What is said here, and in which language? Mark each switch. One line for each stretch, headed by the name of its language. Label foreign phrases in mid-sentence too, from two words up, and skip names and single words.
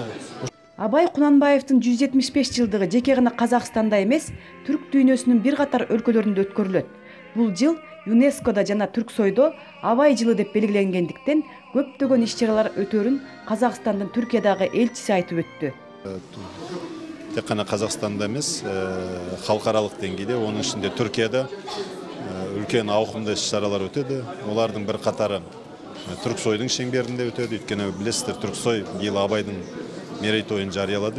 Kyrgyz: Абай Кунанбаевдин 175 жылдыгы жеке гана Казакстанда эмес, түрк дүйнөсүнүн бир катар өлкөлөрүндө өткөрүлөт. Бул жыл ЮНЕСКОда жана Түрксойдо Абай жылы деп белгиленгендиктен көптөгөн иш-чаралар өтөрүн Казакстандын Түркиядагы элчиси айтып өттү.
Kazakh: Тек қана Қазақстанда емес, халықаралық деңгейде, оның ішінде Түркияда үлкен ауқымды іс-шаралар өтеді. Олардың бір қатары Түрксойдың шеңберінде өтеді. Өйткені білесіздер, Түрксой биыл Абайдың мерейтойын жариялады.